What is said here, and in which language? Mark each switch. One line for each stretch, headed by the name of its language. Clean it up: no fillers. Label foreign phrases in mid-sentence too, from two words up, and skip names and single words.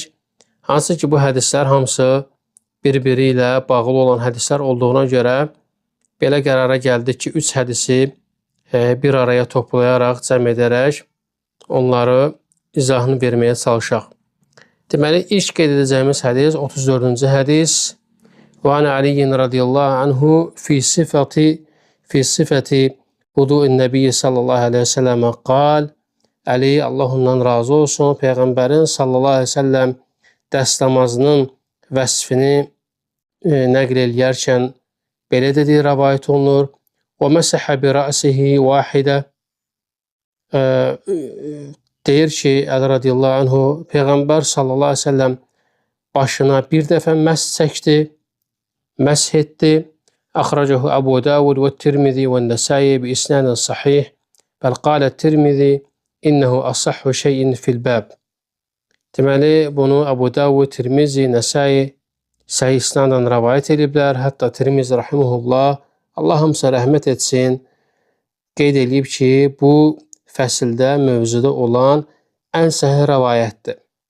Azerbaijani: Hansı ki, bu hədislər hamısı bir-biri ilə bağlı olan hədislər olduğuna görə belə qərara gəldik ki, 3 hədisi bir araya toplayaraq, cəm edərək onları izahını verməyə çalışaq. Deməli, ilk qeyd edəcəyimiz hədis 34-cü hədis.
Arabic: وعن علي رضي الله عنه في صفة وضوء النبي صلى الله عليه وسلم قال
Azerbaijani: Ali Allah'ından razı olsun, Peyğəmbərin
Arabic: صلى الله عليه وسلم
Azerbaijani: dəstəmazının vəsfini nəql eləyərkən belə dediyi rəvayət olunur.
Arabic: وَمَسَحَ بِرَأْسِهِ وَاحِدَ
Azerbaijani: deyir ki, Əli
Arabic: رضي الله عنه,
Azerbaijani: Peyğəmbər
Arabic: صلى الله عليه وسلم
Azerbaijani: başına bir dəfə məs çəkdi, məsh etdi.
Arabic: أخرجه أبو داود والترمذي والنسائي بإسناد صحيح. بل قال الترمذي إنه أصح شيء في الباب.
Azerbaijani: Deməli, bunu Əbu Davud, Tirmizi, Nəsai səhih isnadla rəvayət ediblər. Hətta Tirmizi rahimehullah, Allah hamısı rəhmət etsin, qeyd edib ki, bu fəsildə, mövzuda olan ən səhih rəvayətdir.